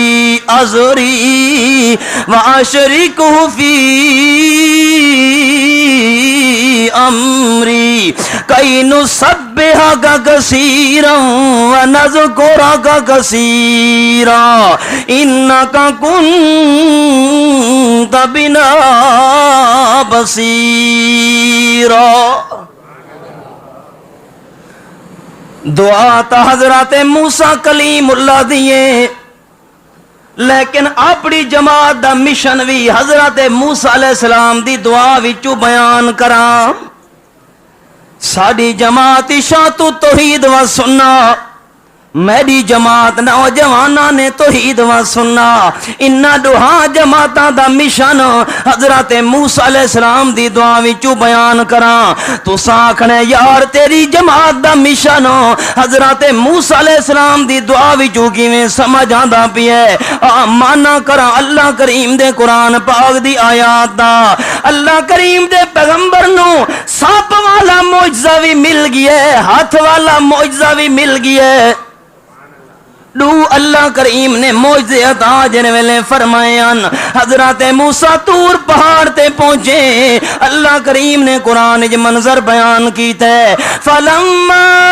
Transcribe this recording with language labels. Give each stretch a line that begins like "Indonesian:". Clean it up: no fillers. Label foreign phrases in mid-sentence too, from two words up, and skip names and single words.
Arabic: أزري وأشركه في أمري كي نسبحك كثيرا ونذكرك كثيرا إنك كنت بنا بصيرا دعا تا
Punjabi: حضرت موسیٰ کلیم اللہ دیئے لیکن اپنی جماعت دا مشن بھی حضرت موسیٰ علیہ السلام دی دعا وچوں بیان کراں ساڈی جماعت شاعت توحید و سنت میری جماعت نوجواناں نے توحید و سننا انہاں دوہاں جماعتاں دا مشن حضرت موسیٰ علیہ السلام دی دعا وچوں بیان کراں تو آکھنے یار تیری جماعت دا مشن حضرت موسیٰ علیہ السلام دی دعا وچوں کیویں سمجھ آندا پیا ہے مانا کراں اللہ کریم دے قرآن پاک دی آیات دا اللہ کریم دے پیغمبر نو سانپ والا معجزہ بھی مل گیا ہے ہاتھ والا معجزہ بھی مل گیا ہے دو اللہ کریم نے معجزے عطا جن ویلے فرمائے حضرت موسیٰ طور پہاڑ تے پہنچے اللہ کریم نے قرآن وچ منظر بیان کیتا ہے فلما